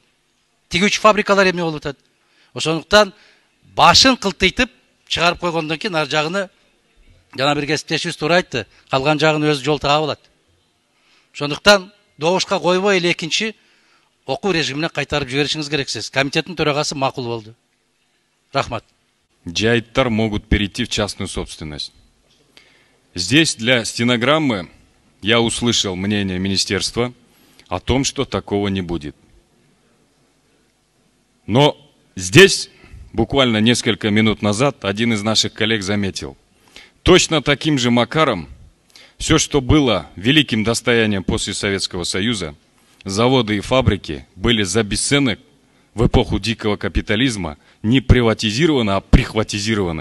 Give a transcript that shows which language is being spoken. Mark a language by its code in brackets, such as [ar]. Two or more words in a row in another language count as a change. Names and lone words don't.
[ky] Тигүүчү фабрикалар эмне болуп атат? Ошондуктан башын кылтыйтып чыгарып койгондон кийин ар жагыны жана бир кесиптешибиз туура айтты, калган жагын өзү жол таап алат. Ошондуктан добушка койбой эле экинчи окуу режимине кайтарып жиберишиңиз керексиз. Комитеттин төрагасы макул болду. Рахмат. [ru] Жайыттар могут перейти в частную собственность. Здесь для стенограммы я услышал мнение министерства о том, что такого не будет. Но здесь буквально несколько минут назад один из наших коллег заметил, точно таким же макаром все, что было великим достоянием после Советского Союза, заводы и фабрики были за бесценок в эпоху дикого капитализма не приватизированы, а прихватизированы.